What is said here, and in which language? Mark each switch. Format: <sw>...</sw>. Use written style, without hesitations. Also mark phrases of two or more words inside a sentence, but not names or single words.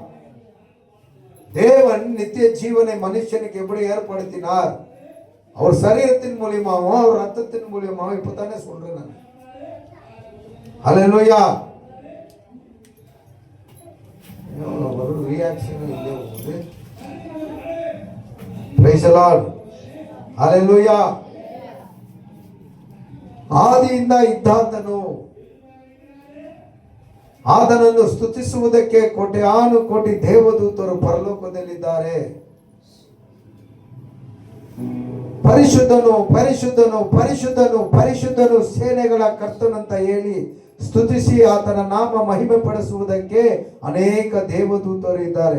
<ta>தேவன் நித்திய ஜீவனை மனுஷனுக்கு எப்படி ஏற்படுத்தினார்? அவர் சரீரத்தின் மூலியமாகவும் அவர் ரத்தத்தின் மூலியமாகவும் இப்பதானே சொல்றேன் நான். ஹல்லேலூயா. ஒரு ரியாக்ஷன் இல்லை.</ta> <en>Praise the Lord.</en> <kn>ಹಲ್ಲೆಲೂಯಾ. ಆದಿಯಿಂದ ಇದ್ದಾತನು ಆತನನ್ನು ಸ್ತುತಿಸುವುದಕ್ಕೆ ಕೋಟ್ಯಾನು ಕೋಟಿ ದೇವದೂತರು ಪರಲೋಕದಲ್ಲಿದ್ದಾರೆ. ಪರಿಶುದ್ಧನು ಪರಿಶುದ್ಧನು ಪರಿಶುದ್ಧನು ಪರಿಶುದ್ಧನು ಸೇನೆಗಳ ಕರ್ತನಂತ ಹೇಳಿ ಸ್ತುತಿಸಿ ಆತನ ನಾಮ ಮಹಿಮೆ ಪಡಿಸುವುದಕ್ಕೆ ಅನೇಕ ದೇವದೂತರು ಇದ್ದಾರೆ.</kn>